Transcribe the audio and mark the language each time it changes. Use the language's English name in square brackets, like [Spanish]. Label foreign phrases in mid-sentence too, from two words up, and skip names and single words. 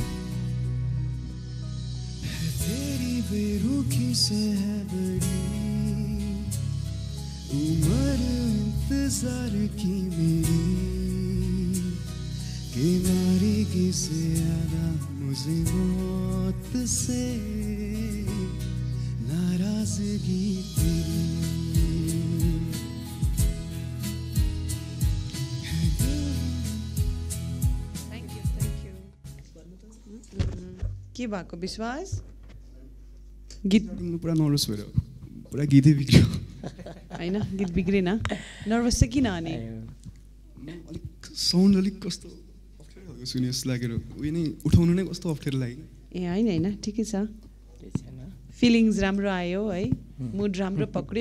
[Hindi] है तेरी बेरुखी से है बड़ी उम्र इंतजार की मेरी, कि मारेगी से ज्यादा मुझे मौत से नाराजगी तेरी। [Nepali] के भएको विश्वास? गीत पुरा नर्भस भएर पुरा गीतै बिग्रियो होइन, गीत बिग्रेन? नर्भस चाहिँ किन? अनि अलिक साउन्ड अलिक कस्तो अप्ठ्यारो खालको सुने जस्तो लागेर उयो नै उठाउनु नै कस्तो अप्ठ्यारो लाग्यो। ए होइन होइन, ठिकै छ, फिलिङ्स राम्रो आयो है, मुड राम्रो पक्रियो।